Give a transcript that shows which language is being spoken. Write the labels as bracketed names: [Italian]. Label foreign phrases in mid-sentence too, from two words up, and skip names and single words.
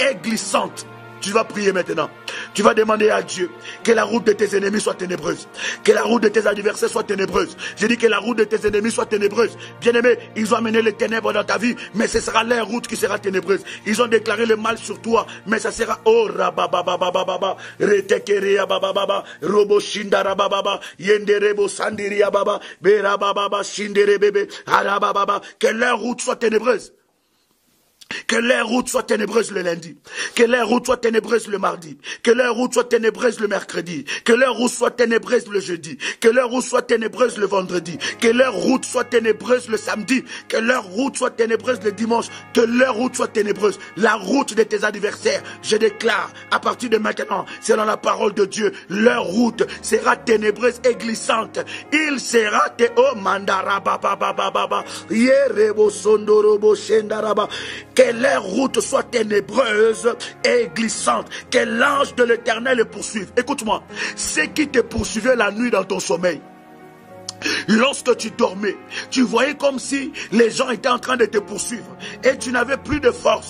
[French] Tu vas prier maintenant. Tu vas demander à Dieu que la route de tes ennemis soit ténébreuse. Que la route de tes adversaires soit ténébreuse. Je dis que la route de tes ennemis soit ténébreuse. Bien-aimé, ils ont amené les ténèbres dans ta vie, mais ce sera leur route qui sera ténébreuse. Ils ont déclaré le mal sur toi, mais ça sera oh rabababababa, retekeria bababa, robo shindara bababa, yenderebo sandiria baba, berababa shindere bebe, arababa. Que leur route soit ténébreuse. Que leur route soit ténébreuse le lundi. Que leur route soit ténébreuse le mardi. Que leur route soit ténébreuse le mercredi. Que leur route soit ténébreuse le jeudi. Que leur route soit ténébreuse le vendredi. Que leur route soit ténébreuse le samedi. Que leur route soit ténébreuse le dimanche. Que leur route soit ténébreuse. La route de tes adversaires, je déclare, à partir de maintenant, selon la parole de Dieu, leur route sera ténébreuse et glissante. Il sera oh mandara baba baba baba. Yerebo sondorobo shendaraba. Que leur route soit ténébreuse et glissante. Que l'ange de l'Éternel les poursuive. Écoute-moi, ceux qui te poursuivaient la nuit dans ton sommeil, lorsque tu dormais, tu voyais comme si les gens étaient en train de te poursuivre et tu n'avais plus de force.